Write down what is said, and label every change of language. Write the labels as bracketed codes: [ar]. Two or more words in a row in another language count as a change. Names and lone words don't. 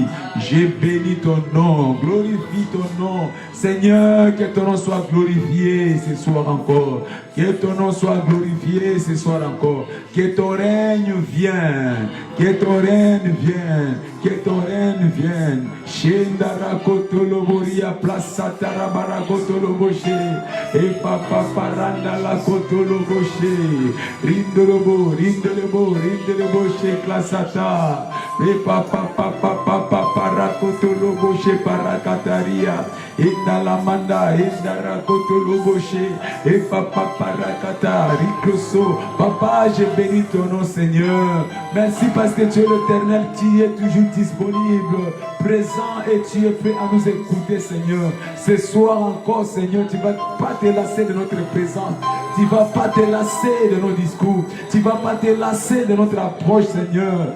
[fr] J'ai béni ton nom, glorifie ton nom. Seigneur, que ton nom soit glorifié ce soir encore. Que ton nom soit glorifié ce soir encore. Que ton règne vienne, que ton règne vienne, que ton règne vienne. Shendara kotolo boria plaza tarabara kotolo boshe. Et papa paranda la kotolo boshe. Rindolobo, rindolobo, rindolobo she klasata. Et papa para kotolo boshe parakataria. Inda la manda, indara kotolo boshe. Et papa parakata, rikloso. Papa, je bénis ton nom Seigneur. Merci parce que tu es l'Éternel, tu es toujours disponible, présent et tu es prêt à nous écouter Seigneur. Ce soir encore Seigneur, tu ne vas pas te lasser de notre présence. Tu ne vas pas te lasser de nos discours. Tu ne vas pas te lasser de notre approche Seigneur.